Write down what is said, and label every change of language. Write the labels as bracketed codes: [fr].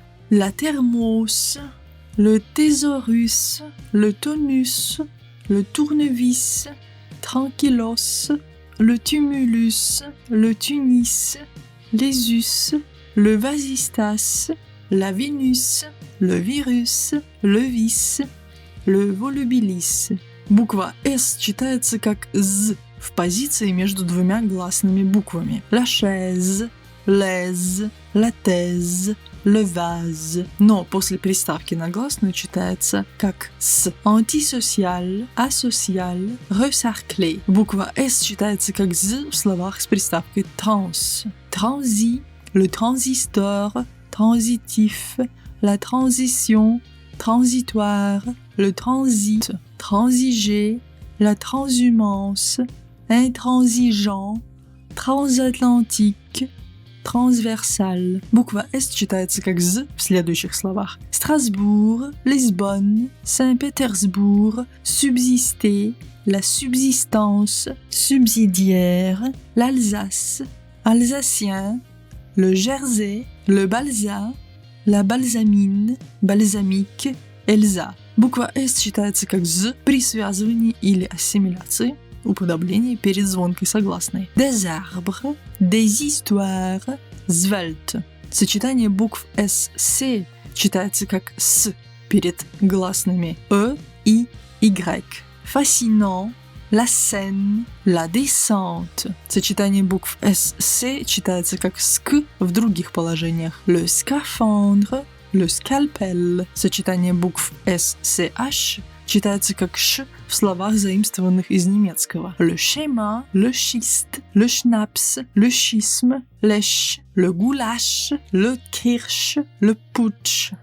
[fr] la thermos, le thésaurus, le tonus, le tournevis, tranquillos, le tumulus, le tunis, l'ésus, le vasistas, la Vénus, le virus, le vis, le volubilis. [ru] Буква «С» читается как «з» в позиции между двумя гласными буквами. [fr] La chaise, l'aise, la thèse, le vase. [ru] Но после приставки на гласную читается как «с». [fr] Antisocial, asocial, resarclé. [ru] Буква «С» читается как «з» в словах с приставкой «транс». [fr] Transi, le transistor, transitif, la transition, transitoire, le transit, transiger, la transhumance, intransigeant, transatlantique, transversal. [ru] Буква «С» читается как «з» в следующих словах. [fr] Strasbourg, Lisbonne, Saint-Pétersbourg, subsister, la subsistance, subsidiaire, l'Alsace, alsacien, le Jersey, le Balza, la Balsamine, Balsamique, Эльза. [ru] Буква «С» читается как «з» при связывании или ассимиляции, уподоблении перед звонкой согласной. [fr] Des arbres, des histoires, svelte. [ru] Сочетание букв «С», «С» читается как «С» перед гласными «Э» и «Y». [fr] Fascinant, la scène, la descente. [ru] Сочетание букв «С», «С» читается как «ск» в других положениях. [fr] Le scaphandre, le scalpel. [ru] Сочетание букв «С», «С», «H» читается как «ш» в словах, заимствованных из немецкого. [fr] Le schéma, le schiste, le schnaps, le schisme, lèche, le goulash, le kirsch, le putsch.